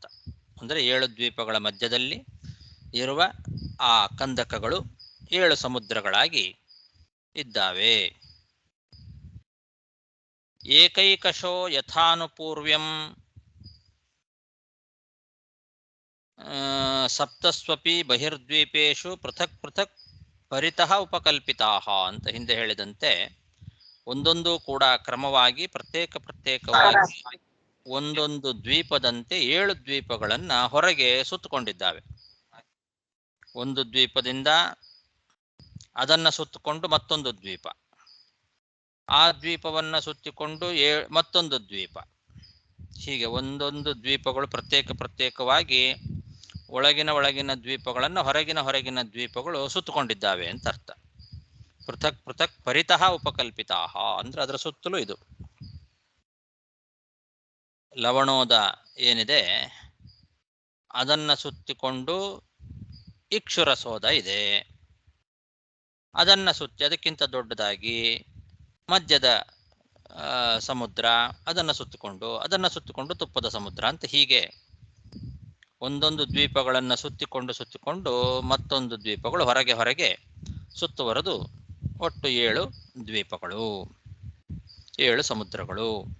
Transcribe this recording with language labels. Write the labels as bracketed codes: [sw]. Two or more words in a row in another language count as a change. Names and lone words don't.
[kn] ಅಂದರೆ 7 ದ್ವೀಪಗಳ ಮಧ್ಯದಲ್ಲಿ ಇರುವ ಆ ಕಂದಕಗಳು 7 ಸಮುದ್ರಗಳಾಗಿ ಇದ್ದಾವೆ. [sa] ಏಕೈಕಶೋ ಯಥಾನುಪೂರ್ವ್ಯಂ ಸಪ್ತಸ್ವಪಿ ಬಹಿರ್ದ್ವೀಪೇಶು ಪೃಥಕ್ ಪೃಥಕ್ ಪರಿತಃ ಉಪಕಲ್ಪಿತಾಹ [kn] ಅಂತ ಹಿಂದೆ ಹೇಳಿದಂತೆ, ಒಂದೊಂದು ಕೂಡ ಕ್ರಮವಾಗಿ ಪ್ರತ್ಯೇಕವಾಗಿ ಒಂದೊಂದು ದ್ವೀಪದಂತೆ 7 ದ್ವೀಪಗಳನ್ನ ಹೊರಗೆ ಸುತ್ತಕೊಂಡಿದ್ದಾವೆ. ಒಂದು ದ್ವೀಪದಿಂದ ಅದನ್ನ ಸುತ್ತಕೊಂಡು ಮತ್ತೊಂದು ದ್ವೀಪ, ಆ ದ್ವೀಪವನ್ನ ಸುತ್ತಿಕೊಂಡು ಮತ್ತೊಂದು ದ್ವೀಪ, ಹೀಗೆ ಒಂದೊಂದು ದ್ವೀಪಗಳು ಪ್ರತ್ಯೇಕವಾಗಿ ಒಳಗಿನ ದ್ವೀಪಗಳನ್ನು ಹೊರಗಿನ ದ್ವೀಪಗಳು ಸುತ್ತಕೊಂಡಿದ್ದಾವೆ ಅಂತ ಅರ್ಥ. [sa] ಪೃಥಕ್ ಪೃಥಕ್ ಪರಿತಃ ಉಪಕಲ್ಪಿತಾಹ [kn] ಅಂದ್ರೆ ಅದರ ಸುತ್ತಲೂ ಇದು. ಲವಣೋದ ಏನಿದೆ ಅದನ್ನ ಸುತ್ತಿಕೊಂಡು ಇಕ್ಷುರಸೋದ ಇದೆ. ಅದನ್ನ ಸುತ್ತಿ ಅದಕ್ಕಿಂತ ದೊಡ್ಡದಾಗಿ ಮಧ್ಯದ ಸಮುದ್ರ, ಅದನ್ನ ಸುತ್ತಿಕೊಂಡು ತುಪ್ಪದ ಸಮುದ್ರ ಅಂತ, ಹೀಗೆ ಒಂದೊಂದು ದ್ವೀಪಗಳನ್ನು ಸುತ್ತಿಕೊಂಡು ಮತ್ತೊಂದು ದ್ವೀಪಗಳು ಹೊರಗೆ ಸುತ್ತುವರೆದು ಒಟ್ಟು 7 ದ್ವೀಪಗಳು, 7 ಸಮುದ್ರಗಳು.